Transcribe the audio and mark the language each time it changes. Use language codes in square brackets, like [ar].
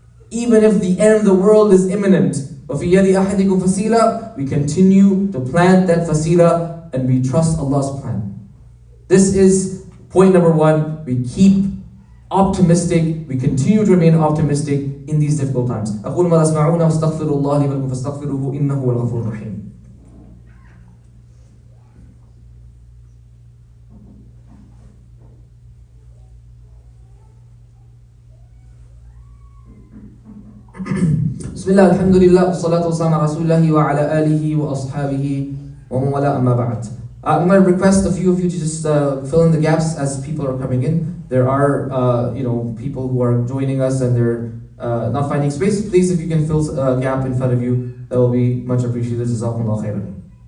[en] Even if the end of the world is imminent, وَفِي يَدِ أَحَدِكُمْ فَسِيلًا, we continue to plant that fasila and we trust Allah's plan. This is point number one. We keep optimistic, we continue to remain optimistic in these difficult times. [ar] أقول ما تسمعون واستغفر الله لي ولكم فاستغفروه إنه هو الغفور الرحيم. بسم الله الحمد لله والصلاة والسلام على رسول الله وعلى آله وأصحابه ومن والاه أما بعد. [en] I'm going to request a few of you to just fill in the gaps as people are coming in. There are, people who are joining us and they're not finding space. Please, if you can fill a gap in front of you, that will be much appreciated. Jazakumullah khairan.